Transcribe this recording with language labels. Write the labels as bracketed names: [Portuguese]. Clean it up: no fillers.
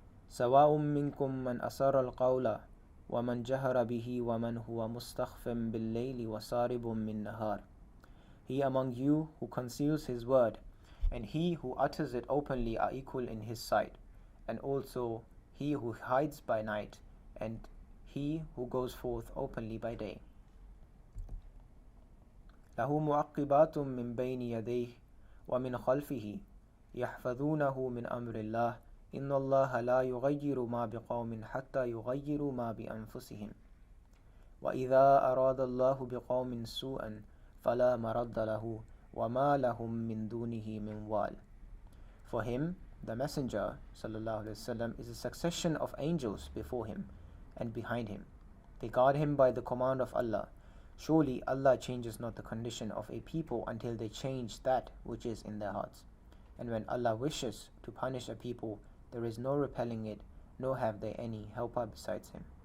[Arabic] سَوَاءٌ مِّنكُم مَّنْ أَسَرَّ الْقَوْلَ وَمَنْ جَهَرَ بِهِ وَمَنْ هُوَ مُسْتَخْفٍ بِاللَّيْلِ وَسَارِبٌ بِالنَّهَارِ. [English] He among you who conceals his word and he who utters it openly are equal in his sight, and also he who hides by night and he who goes forth openly by day. [Arabic] له معقبات من بين يديه ومن خلفه يحفظونه من أمر الله إن الله لا يغير ما بقوم حتى يغيروا ما بأنفسهم وإذا أراد الله بقوم سوءا فلا مرد له وما لهم من دونه من وال. [English] For him, the Messenger ﷺ, is a succession of angels before him and behind him. They guard him by the command of Allah. Surely Allah changes not the condition of a people until they change that which is in their hearts. And when Allah wishes to punish a people, there is no repelling it, nor have they any helper besides him.